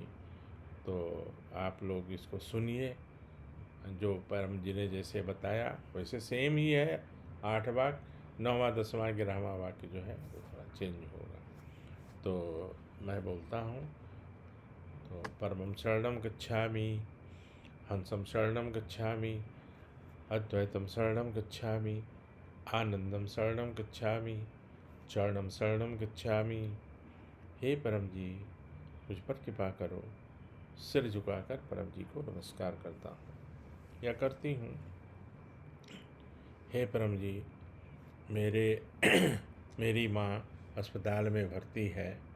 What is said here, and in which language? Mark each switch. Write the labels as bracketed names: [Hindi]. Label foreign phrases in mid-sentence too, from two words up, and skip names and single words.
[Hindi] तो आप लोग इसको सुनिए, जो परम जी ने जैसे बताया वैसे सेम ही है। 8 वाक्य, 9वां 10वां 11वां वाक्य जो है वो थोड़ा चेंज होगा। तो मैं बोलता हूँ, तो [Sanskrit] परमं शरणं गच्छामि, हंसं शरणं गच्छामि, अद्वैतं शरणं गच्छामि, आनंदं शरणं गच्छामि, चरणं शरणं गच्छामि, [Hindi] हे परम जी, मुझ पर कृपा करो। सिर झुकाकर परम जी को नमस्कार करता हूँ या करती हूँ। हे परम जी, मेरे मेरी माँ अस्पताल में भर्ती है।